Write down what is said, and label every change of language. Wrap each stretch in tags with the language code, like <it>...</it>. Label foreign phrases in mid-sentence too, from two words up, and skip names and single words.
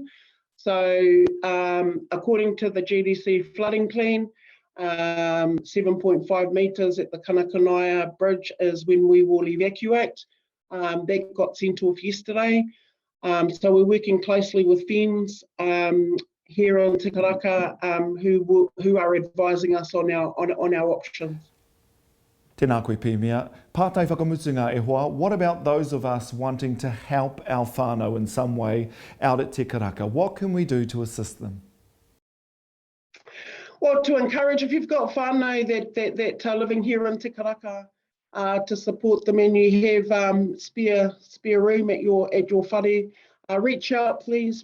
<en>So according to the GDC flooding plan, 7.5 metres at the Kanakanaia Bridge is when we will evacuate. That got sent off yesterday. So we're working closely with friends here in Te Karaka who are advising us on our options.</en> <mi>Tēnā koe pēmea, pātai whakamutunga e hoa,</mi> <en>what about those of us wanting to help our whānau in some way out at Te Karaka? What can we do to assist them? Well, to encourage, if you've got whānau that are living here in Te Karaka, to support them, and you have spare room at your whare, reach out, please.</en>